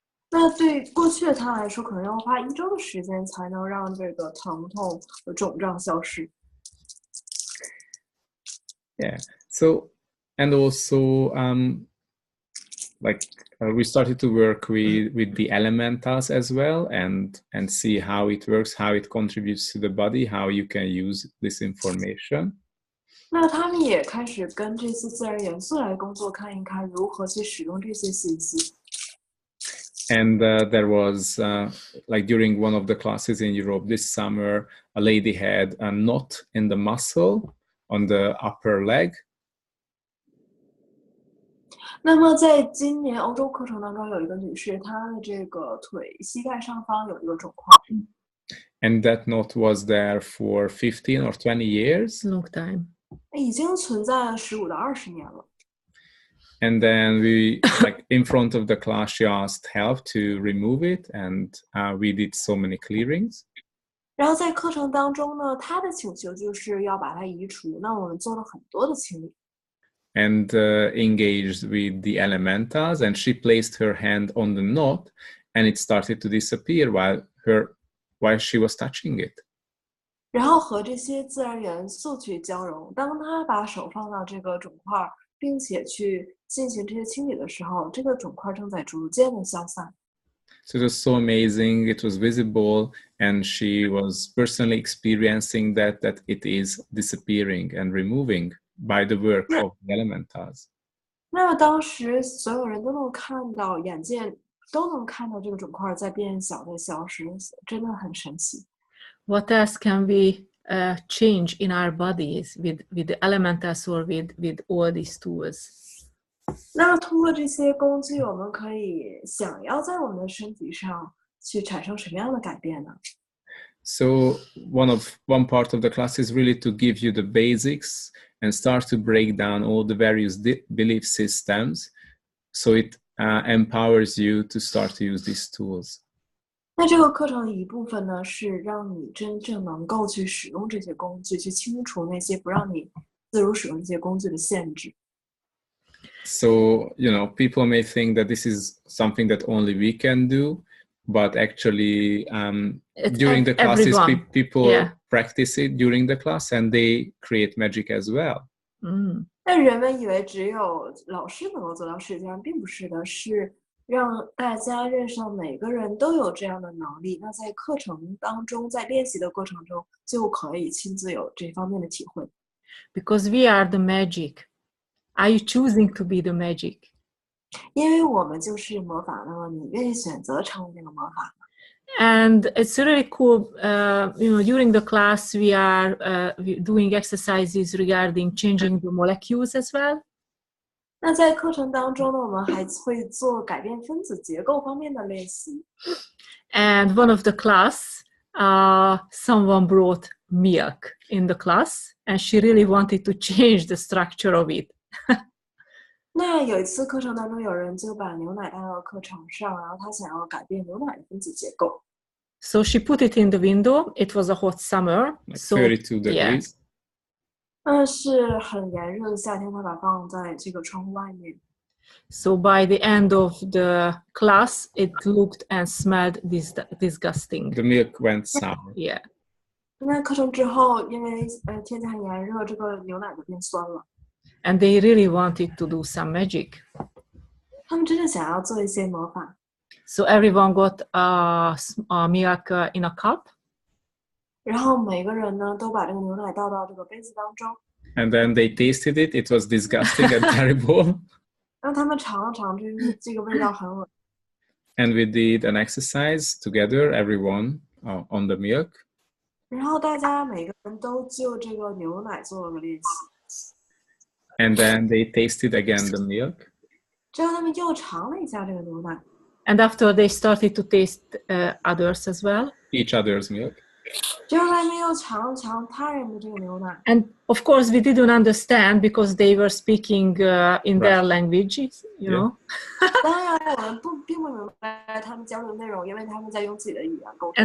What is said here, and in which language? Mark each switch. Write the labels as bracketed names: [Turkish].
[Chinese] 那对过去的他来说，可能要花1周的时间才能让这个疼痛和肿胀消失。 [English] Yeah. So, and also, we started to work with the elementals as well, and see how it works, how it contributes to the body, how you can use this information. [Chinese] 那他们也开始跟这些自然元素来工作，看一看如何去使用这些信息。 [English] And there was, like during one of the classes in Europe this summer, a lady had a knot in the muscle on the upper leg. [Chinese] 那么在今年欧洲课程当中，有一个女士，她的这个膝盖上方有一个肿块。 [English] And that knot was there for 15 or 20 years. Long time. [Chinese] 已经存在了15到20年了。 [English] And then we, like in front of the class, she asked help to remove it, and we did so many clearings. [Chinese] 然后在课程当中呢，她的请求就是要把它移除。那我们做了很多的清理。 [English] And engaged with the elementals, and she placed her hand on the knot, and it started to disappear while she was touching it. [Chinese] 然后和这些自然元素去交融。当她把手放到这个肿块，并且去进行这些清理的时候，这个肿块正在逐渐的消散。 [English] So it was so amazing. It was visible, and she was personally experiencing that it is disappearing and removing by the work of the elementals. [Chinese] 那么当时所有人都能看到，眼见都能看到这个肿块在变小，在消失，真的很神奇。 [English] What else can we change in our bodies with the elementals or with all these tools? [Chinese] 那通过这些工具，我们可以想要在我们的身体上去产生什么样的改变呢 [English] So one part of the class is really to give you the basics and start to break down all the various belief systems, so it empowers you to start to use these tools. [Chinese] 那这个课程的一部分呢，是让你真正能够去使用这些工具，去清除那些不让你自如使用这些工具的限制。 [English] So, people may think that this is something that only we can do, but actually during the classes, people practice it during the class and they create magic as well. [Chinese] 但人们以为只有老师能够做到，实际上并不是的，是让大家认识到每个人都有这样的能力。那在课程当中，在练习的过程中，就可以亲自有这方面的体会。 [English] Because we are the magic. Are you choosing to be the magic? [Chinese] 因为我们就是魔法，那么你愿意选择成为那个魔法吗？ [English] And it's really cool. During the class, we are doing exercises regarding changing the molecules as well. [Chinese] 那在课程当中呢，我们还会做改变分子结构方面的练习。 [English] And one of the class, someone brought milk in the class, and she really wanted to change the structure of it. 那有一次课程当中，有人就把牛奶带到课程上，然后他想要改变牛奶的分子结构。 So she put it in the window. It was a hot summer. Like so 32 degrees. [Chinese] 是很炎热的夏天，他把它放在这个窗户外面。 [English] So by the end of the class, it looked and smelled disgusting. The milk went sour. Yeah. [Chinese] 那课程之后，因为天气很炎热，这个牛奶就变酸了。 [English] And they really wanted to do some magic. [Chinese] 他们真的想要做一些魔法。 [English] So everyone got milk in a cup. [Chinese] 然后每个人呢都把这个牛奶倒到这个杯子当中。 [English] And then they tasted it. It was disgusting and terrible. [Chinese] 让他们尝了尝，这个味道很恶。 [English] And we did an exercise together, everyone on the milk. [Chinese] 然后大家每个人都就这个牛奶做了个练习。 [English] And then they tasted again the milk. [Chinese] 之后他们又尝了一下这个牛奶。 [English] And after they started to taste others as well. Each other's milk. [Chinese] 之后他们又尝了尝他人的这个牛奶。 [English] And of course, we didn't understand because they were speaking in their languages, you know. [Chinese] 当然，我们并不明白他们交流的内容，因为他们在用自己的语言沟通。